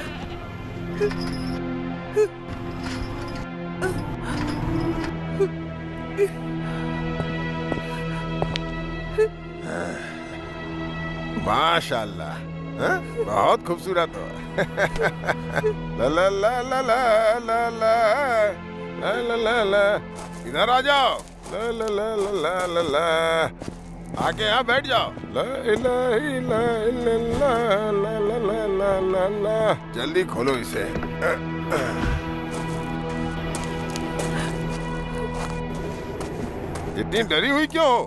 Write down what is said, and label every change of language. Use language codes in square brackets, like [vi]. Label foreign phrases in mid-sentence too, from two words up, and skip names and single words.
[hi] माशाल्लाह, बहुत खूबसूरत हो। ला ला ला ला ला ला ला ला ला ला, इधर आ जाओ। ला ला ला ला ला ला, आके यहाँ बैठ जाओ। [ar] لا إله إلا الله, ला ला ला ला ला ला, [hi] जल्दी खोलो इसे। इतनी डरी हुई क्यों हो?